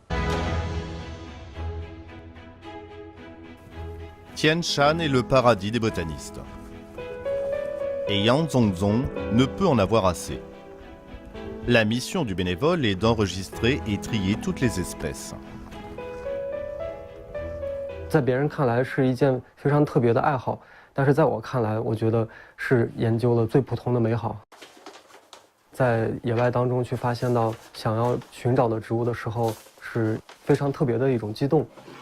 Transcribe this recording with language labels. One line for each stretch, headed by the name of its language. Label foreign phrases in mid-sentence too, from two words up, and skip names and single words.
French: Tian Shan est le paradis des botanistes. Et Yang Zhongzong ne peut en avoir assez. La mission du bénévole est d'enregistrer et trier toutes les espèces.
Chinese: 在别人看来是一件非常特别的爱好，但是在我看来，我觉得是研究了最普通的美好。在野外当中去发现到想要寻找的植物的时候，是非常特别的一种激动。